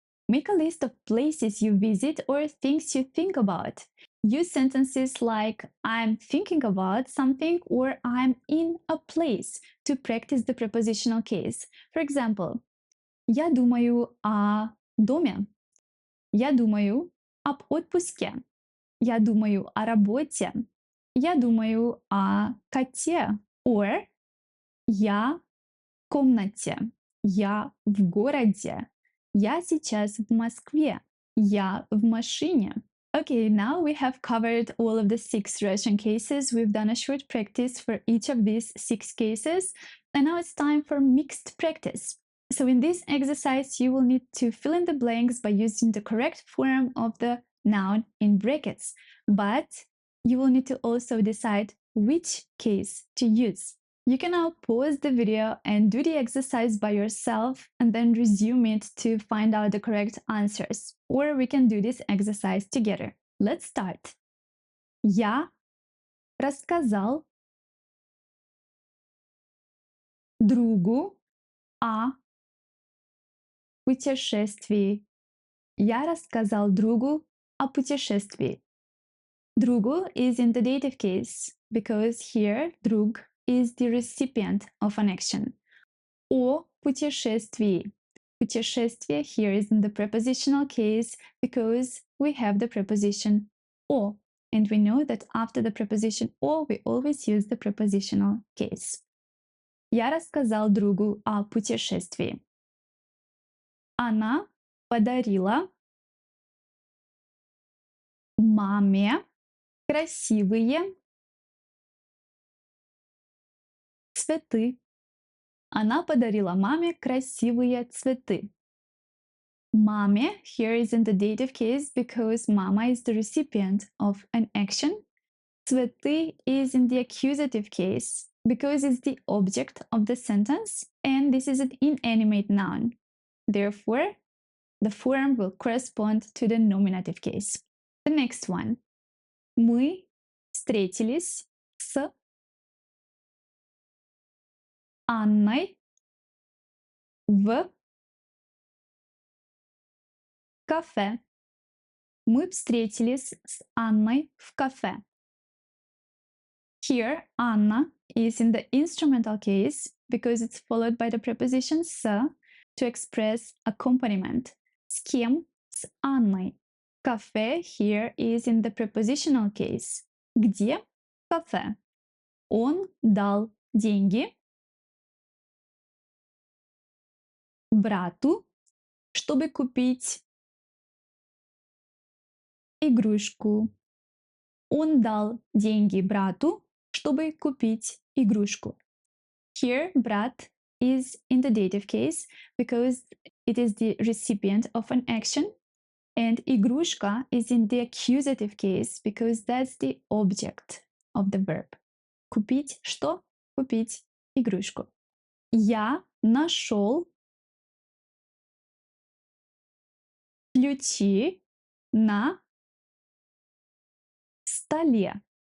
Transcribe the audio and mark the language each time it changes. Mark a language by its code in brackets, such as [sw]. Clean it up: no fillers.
[en] Make a list of places you visit or things you think about. Use sentences like I'm thinking about something or I'm in a place to practice the prepositional case. For example, [ru] я думаю о доме. Я думаю об отпуске. Я думаю о работе. Я думаю о коте. [en] Or [ru] я в комнате. Я в городе. Я сейчас в Москве. Я в машине. [en] Okay, now we have covered all of the 6 Russian cases. We've done a short practice for each of these 6 cases. And now it's time for mixed practice. So in this exercise, you will need to fill in the blanks by using the correct form of the noun in brackets. But you will need to also decide which case to use. You can now pause the video and do the exercise by yourself and then resume it to find out the correct answers. Or we can do this exercise together. Let's start. [ru] Я рассказал другу о путешествии. Я рассказал другу о путешествии. [en] Другу is in the dative case because here друг is the recipient of an action. [ru] О путешествии. [en] Путешествие here is in the prepositional case because we have the preposition о. And we know that after the preposition о, we always use the prepositional case. [ru] Я рассказал другу о путешествии. Она подарила маме красивые цветы. Она подарила маме красивые цветы. [en] Маме here is in the dative case because mama is the recipient of an action. Цветы is in the accusative case because it's the object of the sentence and this is an inanimate noun. Therefore, the form will correspond to the nominative case. The next one. [ru] Мы встретились с Анной в кафе. Мы встретились с Анной в кафе. [en] Here, Anna is in the instrumental case because it's followed by the preposition с to express accompaniment. [ru] С кем? С Анной. [en] Кафе here is in the prepositional case. [ru] Где? Кафе. Он дал деньги брату, чтобы купить игрушку. Он дал деньги брату, чтобы купить игрушку. [en] Here, brat is in the dative case because it is the recipient of an action, and игрушка is in the accusative case because that's the object of the verb. [ru] Купить что? Купить игрушку. Я нашел ключи на столе.